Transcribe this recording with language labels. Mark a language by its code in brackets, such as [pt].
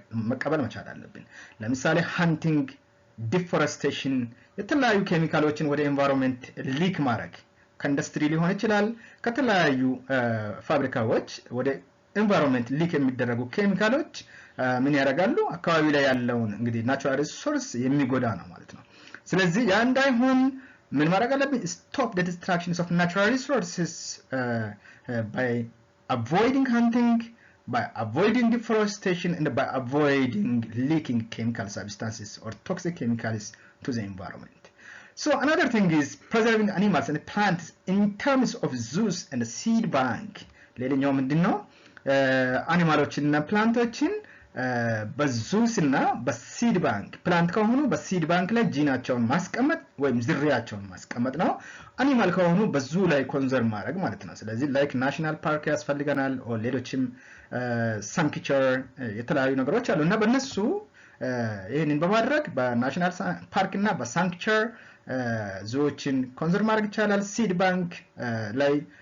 [am] መቀበል መቻል አለብን ለምሳሌ ሃንቲንግ ዲፎረስቴሽን የተለያዩ ኬሚካሎችን ወደ ኤንቫይሮንመንት ሊክ ማድረግ ከኢንዱስትሪ ሊሆን ይችላል ከተለያዩ ፋብሪካዎች ወደ ኤንቫይሮንመንት ሊክ የሚደረጉ ኬሚካሎች ምን ያደርጋሉ አካባቢ ላይ ያለውን እንግዲህ ናቹራል ሪሶርስ የሚጎዳ ነው ማለት ነው ስለዚህ ያ እንዳይሆን ምን ማድረግ አለብን [en] stop the destructions of natural resources by avoiding hunting by avoiding deforestation and by avoiding leaking chemical substances or toxic chemicals to the environment. So another thing is preserving animals and plants in terms of zoos and seed bank. [am] ሌላኛው ምንድነው አኒማሎችንና ፕላንቶችን በዙስ እና በሲድ ባንክ ፕላንት ከሆኑ በሲድ ባንክ ላይ ጂናቸውን ማስቀመጥ ወይም ዝርያቸውን ማስቀመጥ ነው አኒማል ከሆኑ በዙ ላይ ኮንዘርቭ ማድረግ ማለት ነው ስለዚህ ላይክ ናሽናል ፓርክ ያስፈልገናል ኦር ሌሎችም ሳንክቸር የተለያዩ ነገሮች አሉና በእነሱ ይሄንን በማድረግ በናሽናል ፓርክ እና በሳንክቸር ዞዎችን ኮንዘርቭ ማድረግ ይቻላል ሲድ ባንክ ላይ